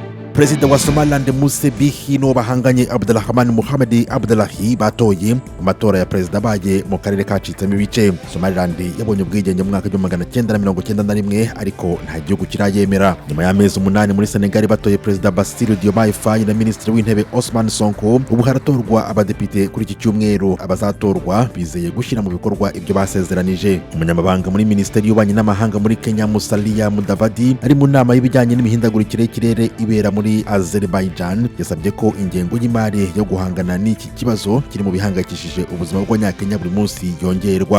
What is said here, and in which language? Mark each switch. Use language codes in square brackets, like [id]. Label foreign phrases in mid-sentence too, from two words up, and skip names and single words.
[rw] Perezida wa Somaliland Musa no bahanganye Abdulrahman Mohamed Abdullahi batoye mu matora ya perezida baye mu karere kacitsemo ibice. Somaliland yabonye ubwigenge mu mwaka wa 1991 ariko nta gihugu kirayemera. Nyuma y'amezi 8 muri Senegal batoye perezida Bassirou Diomaye Faye na ministeri w'intebe Ousmane Sonko. Ubu haratorwa abadepite kuri iki cyumweru. Abazatorwa bizeye gushyira mu bikorwa ibyo basezeranije. Umunyamabanga muri ministeri y'ububanyi n'amahanga muri Kenya Musalia Mudavadi ari mu nama y'ibijyanye n'imihindagurikire y'ikirere ibera muri Azerbaijan yasabye ko ingengo y'imari yo guhangana n'iki kibazo kiri mu bihangayikishije ubuzima bw'abanyakenya buri munsi yongerwa.